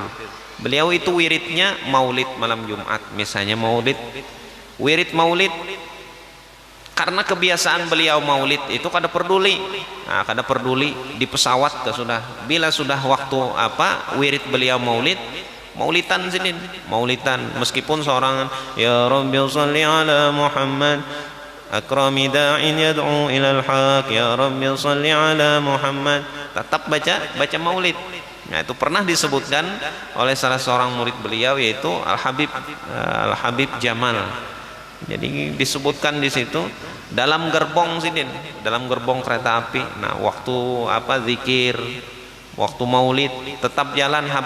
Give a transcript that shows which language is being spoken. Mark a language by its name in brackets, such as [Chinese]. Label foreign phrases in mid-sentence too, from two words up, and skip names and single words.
[Banjar] Beliau itu wiridnya maulid malam Jumat, misalnya wirid maulid. Karena kebiasaan beliau maulid itu kada peduli. Nah, kada peduli di pesawat sudah. Bila sudah waktu wirid beliau maulidan sini, maulidan, meskipun seorang [Arabic] يا رب صل على محمد أكرم داع يدعو إلى الحق يا رب صل على محمد, [Banjar] tetap baca maulid. Nah, itu pernah disebutkan oleh salah seorang murid beliau, yaitu Al-Habib Jamal. Jadi disebutkan di situ dalam gerbong sini, dalam gerbong kereta api. Nah, waktu zikir, waktu maulid tetap jalan.